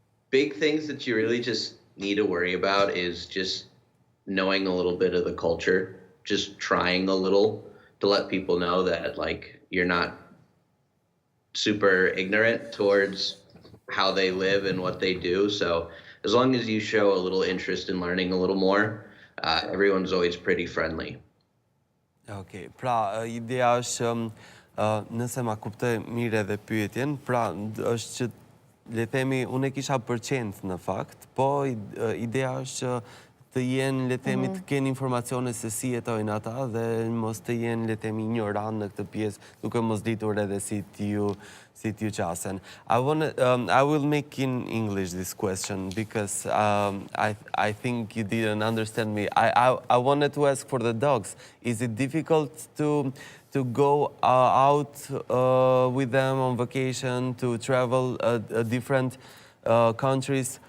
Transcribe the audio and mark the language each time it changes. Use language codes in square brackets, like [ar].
[en] Big things that you really just need to worry about is just knowing a little bit of the culture, just trying a little to let people know that like you're not super ignorant towards how they live and what they do. So as long as you show a little interest in learning a little more, everyone's always pretty friendly. [sq] Okay, pra ideja është nëse ma kuptoj mirë edhe pyetjen, pra është që le themi unë e kisha për qentë në fakt, po ideja është që të jenë, le themi, të kenë informacione se si jetojnë ata dhe mos të jenë, le themi, ignorant në këtë pjesë, duke mos ditur edhe si t'ju qasen. [en] I will make in English this question because I think you didn't understand me. I wanted to ask for the dogs. Is it difficult to go out with them on vacation, to travel different countries?